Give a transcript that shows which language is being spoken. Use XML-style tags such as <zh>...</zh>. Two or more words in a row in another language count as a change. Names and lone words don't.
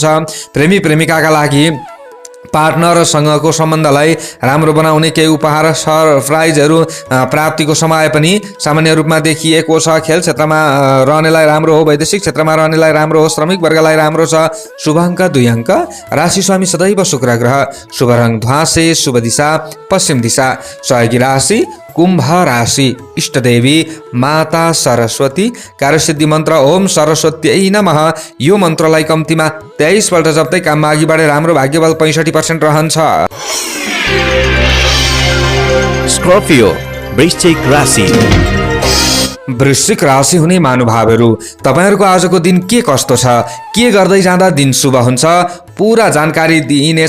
<ne>प्रेमी प्रेमिकाका लागि पार्टनरसँगको सम्बन्धलाई राम्रो बनाउने केही उपहार सरप्राइजहरू प्राप्तिको समय पनि सामान्य रूपमा देखिएको छ। खेल क्षेत्रमा रहनेलाई राम्रो हो। वैदेशिक क्षेत्रमा रहनेलाई राम्रो हो। श्रमिक वर्गलाई राम्रो छ। शुभ अङ्क 2 अङ्क। राशि स्वामी सदैव शुक्र ग्रह। शुभ रङ ध्वाँसे। शुभ दिशा पश्चिम दिशा। सहयोगी राशि कुम्भ राशि। इष्टदेवी माता सरस्वती। कार्यसिद्धि मन्त्र</ne> <sa>ओम सरस्वत्यै नमः।</sa> <ne>यो मन्त्रलाई कम्तीमा 23 पल्ट जप्दै काममा अघि बढे राम्रो भाग्यबल 65% रहन्छ। स्कर्पियो वृश्चिक राशि। वृश्चिक राशि हुने महानुभावहरू तपाईँहरूको आजको दिन के कस्तो छ, के गर्दै जाँदा दिन शुभ हुन्छ, पुरा जानकारी दिइनेछ।</ne>